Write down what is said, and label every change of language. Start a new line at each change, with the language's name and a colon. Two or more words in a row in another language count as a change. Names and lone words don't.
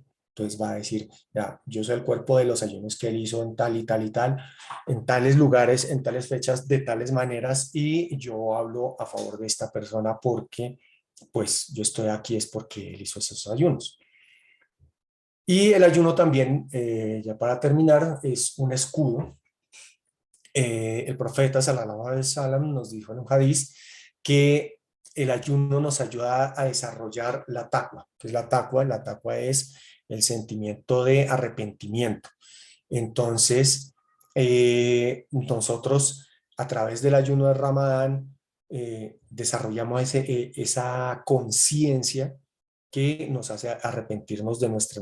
Spanish: Entonces va a decir, ya, yo soy el cuerpo de los ayunos que él hizo en tal y tal y tal, en tales lugares, en tales fechas, de tales maneras, y yo hablo a favor de esta persona porque, pues, yo estoy aquí es porque él hizo esos ayunos. Y el ayuno también, ya para terminar, es un escudo. El profeta
Arabic: صلى الله عليه وسلم
Spanish: nos dijo en un hadiz que el ayuno nos ayuda a desarrollar la taqwa. ¿Qué es la taqwa? La taqwa es el sentimiento de arrepentimiento. Entonces, nosotros a través del ayuno de Ramadán desarrollamos esa conciencia que nos hace arrepentirnos de nuestras